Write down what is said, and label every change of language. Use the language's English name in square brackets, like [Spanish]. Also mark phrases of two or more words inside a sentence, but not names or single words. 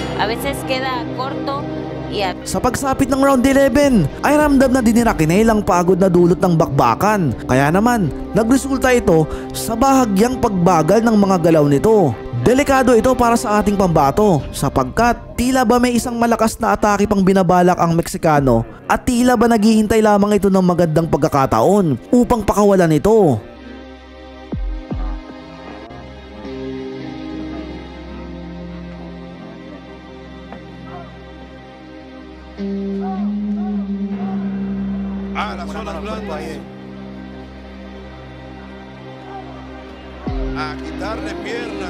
[Spanish] veces queda corto y [Filipino] Sa pagsapit ng round 11 ay ramdam na din ni Raquinel ang pagod na dulot ng bakbakan. Kaya naman nagresulta ito sa bahagyang pagbagal ng mga galaw nito. Delikado ito para sa ating pambato sapagkat tila ba may isang malakas na atake pang binabalak ang Meksikano at tila ba naghihintay lamang ito ng magandang pagkakataon upang pakawalan ito. [Spanish] Las zonas blandas. A quitarle piernas.